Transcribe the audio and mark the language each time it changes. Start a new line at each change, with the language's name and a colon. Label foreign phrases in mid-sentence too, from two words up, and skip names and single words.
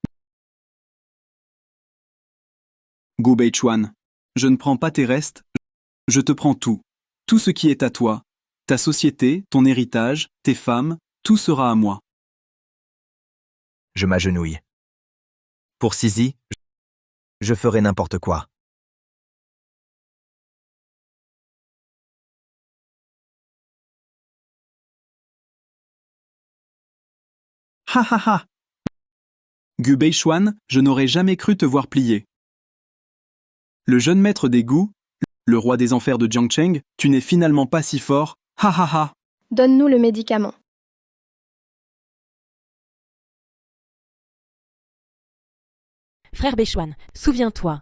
French: Gu Beichuan, je ne prends pas tes restes, je te prends tout. Tout ce qui est à toi. Ta société, ton héritage, tes femmes, tout sera à moi. Je m'agenouille. Pour Sisi, je ferai n'importe quoi. Ha ha ha! Gu Beichuan, je n'aurais jamais cru te voir plier. Le jeune maître des Gu, le roi des enfers de Jiangcheng, tu n'es finalement pas si fort. Ha ha ha! Donne-nous le médicament. Frère Beichuan, souviens-toi.